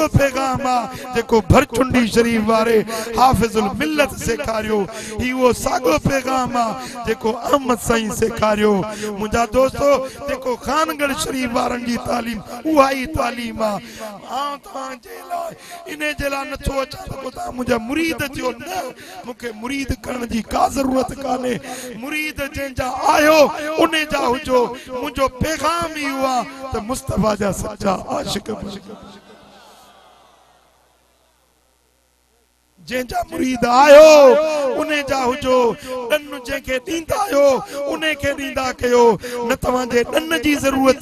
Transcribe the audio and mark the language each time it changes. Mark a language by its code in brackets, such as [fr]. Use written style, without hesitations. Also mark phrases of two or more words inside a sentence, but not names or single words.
[sd] पैगाम आ जेको भरचुंडी शरीफ वारे हाफिजुल मिल्लत सेखारियो ही वो सागो पैगाम आ जेको अहमद साईं सेखारियो मुंजा दोस्तो जेको खानगढ़ शरीफ वारन जी तालीम उहा ही तालीम आ तां जे लाइ इने जे लाइ नथो अचा त ता मुंजा मुरीद थियो न मुखे मुरीद करण जी का जरूरत काने मुरीद जंहिंजा आयो उन्हें जा हुजो मुंहिंजो पैगाम ही हुआ त मुस्तफा जा सच्चा आशिक जंहिंजा मुरीद आयो उन्हें जा हुजो डन जंहिंखे ॾींदा आयो उन्हें खे ॾींदा कयो न तव्हांजे डन जी ज़रूरत